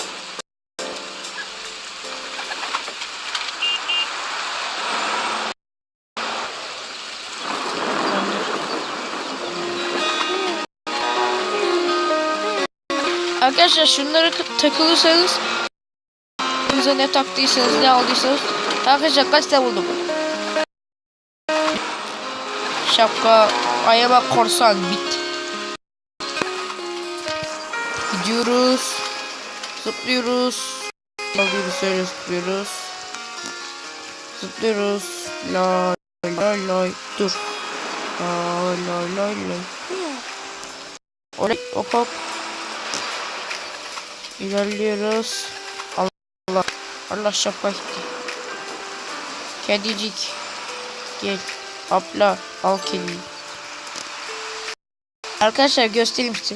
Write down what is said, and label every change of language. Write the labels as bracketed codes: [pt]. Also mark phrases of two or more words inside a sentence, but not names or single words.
[tr] Arkadaşlar şunları takılırsanız ne taktıysanız ne aldıysanız arkadaşlar kaç tane buldum? Şapka, ayama korsan bit. Gidiyoruz. Zıplıyoruz. Alıyoruz öyle zıplıyoruz. Zıplıyoruz. Lay lay lay. Dur. Lay lay lay lay. Olay hop hop. İlerliyoruz. Allah şapka gitti. Kedicik. Gel. Hopla. Al kediyi. Arkadaşlar göstereyim size.